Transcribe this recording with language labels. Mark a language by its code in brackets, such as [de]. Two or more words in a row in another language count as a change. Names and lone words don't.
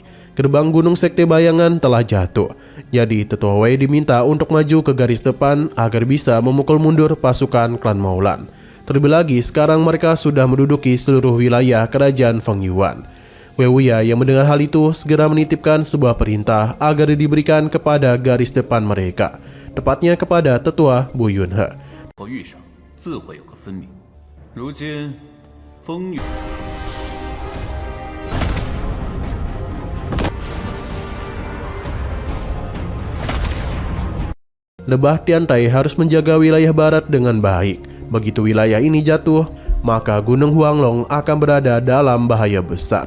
[id] Gerbang Gunung Sekte Bayangan telah jatuh. Jadi Tetua Wei diminta untuk maju ke garis depan agar bisa memukul mundur pasukan klan Moulan. Terlebih lagi sekarang mereka sudah menduduki seluruh wilayah kerajaan Fengyuan. Wei Wuya yang mendengar hal itu segera menitipkan sebuah perintah agar diberikan kepada garis depan mereka, tepatnya kepada Tetua Bu Yunhe. [zh] 和遇上自会有个分明。如今风雨 [id] Lebah Tiantai harus menjaga wilayah barat dengan baik. Begitu wilayah ini jatuh, maka Gunung Huanglong akan berada dalam bahaya besar.